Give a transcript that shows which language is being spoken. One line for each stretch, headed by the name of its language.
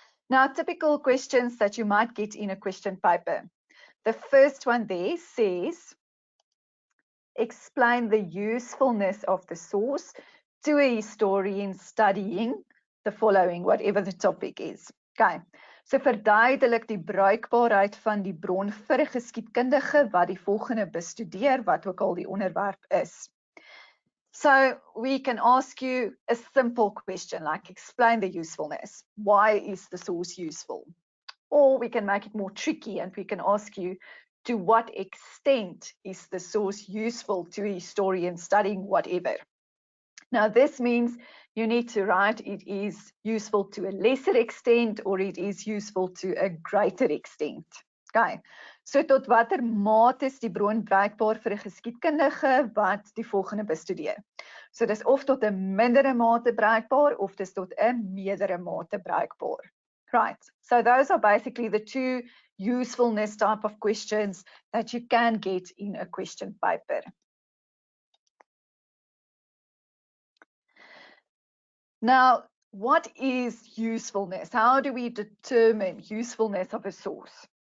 English: Now, typical questions that you might get in a question paper. The first one there says, explain the usefulness of the source to a historian studying the following, whatever the topic is. Okay.
Afrikaans: So verduidelik die bruikbaarheid van die bron vir 'n geskiedkundige wat die volgende bestudeer, wat ook al die onderwerp is.
English: So we can ask you a simple question like explain the usefulness. Why is the source useful? Or we can make it more tricky and we can ask you, to what extent is the source useful to a historian studying whatever? Now this means you need to write it is useful to a lesser extent or it is useful to a greater extent. Okay.
Afrikaans: So tot watter mate is die bron bruikbaar vir 'n geskiedkundige wat die volgende bestudeer? So dis of tot 'n mindere mate bruikbaar of dis tot 'n meerdere mate bruikbaar.
English: Right. So those are basically the two usefulness type of questions that you can get in a question paper. Now, what is usefulness? How do we determine usefulness of a source?